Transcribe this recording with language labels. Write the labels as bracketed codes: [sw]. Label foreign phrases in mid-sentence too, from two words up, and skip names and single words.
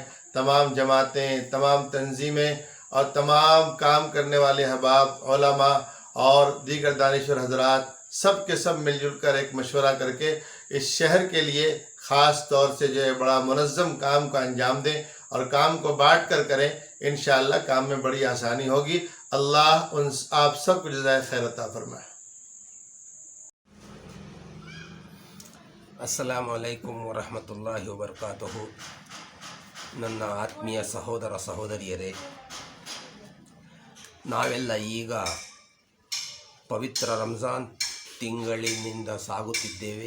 [ur] تمام جماعتیں، تمام تنظیمیں اور تمام کام کرنے والے احباب، علما اور دیگر دانشور حضرات سب کے سب مل جل کر ایک مشورہ کر کے اس شہر کے لیے خاص طور سے جو ہے بڑا منظم کام کا انجام دیں اور کام کو بانٹ کر کریں. [ar] إن شاء الله [ur] کام میں بڑی آسانی ہوگی۔ اللہ ان آپ سب کو جزائے خیر عطا فرمائے. [ar] السلام عليكم ورحمة الله وبركاته. [kn] ನನ್ನ ಆತ್ಮೀಯ ಸಹೋದರ ಸಹೋದರಿಯರೇ, ನಾವೆಲ್ಲ ಈಗ ಪವಿತ್ರ ರಂಜಾನ್ ತಿಂಗಳಿನಿಂದ ಸಾಗುತ್ತಿದ್ದೇವೆ.